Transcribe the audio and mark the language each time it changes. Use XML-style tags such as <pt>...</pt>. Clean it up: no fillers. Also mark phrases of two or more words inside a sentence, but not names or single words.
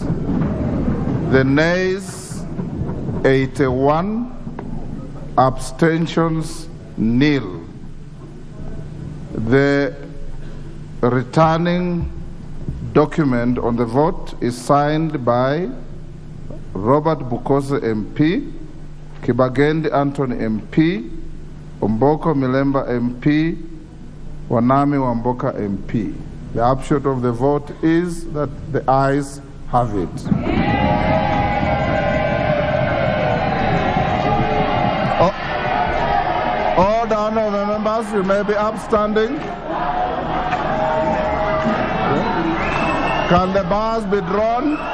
<en>The nays, 81. Abstentions, nil. The returning document on the vote is signed by Robert Bukose MP, Kibagendi Anthony MP, Omboko Milemba MP, Wanami Wamboka MP. The upshot of the vote is that the ayes have it. All the honorable members, you may be upstanding. Can the bars be drawn?</en>